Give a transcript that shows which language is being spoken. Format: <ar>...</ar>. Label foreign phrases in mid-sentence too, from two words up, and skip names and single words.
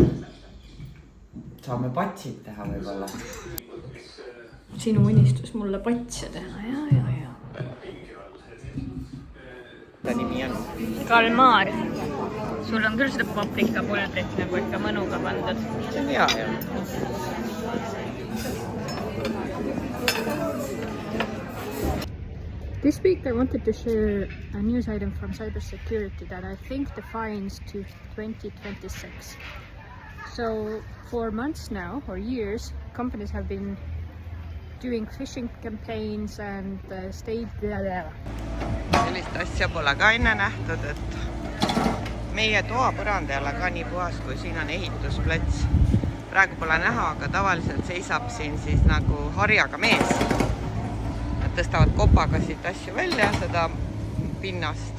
<et>Saame patsid teha võib-olla. Sinu unistus mulle patse teha, ja. Ta nimi on? Kalmaar. Sul on küll seda paprikapulbrit nagu ikka mõnuga pandud. See on hea, jah.</et> <en>This week I wanted to share a news item from cybersecurity that I think defines to 2026. So for months now, or years, companies have been doing phishing campaigns and stayed there.</en> <et>Sellist asja pole ka enne nähtud, et meie toapõrand ei ole ka nii puhas, kui siin on ehitusplats. Praegu pole näha, aga tavaliselt seisab siin siis nagu harjaga mees. Nad tõstavad kopaga siit asju välja, seda pinnast.</et>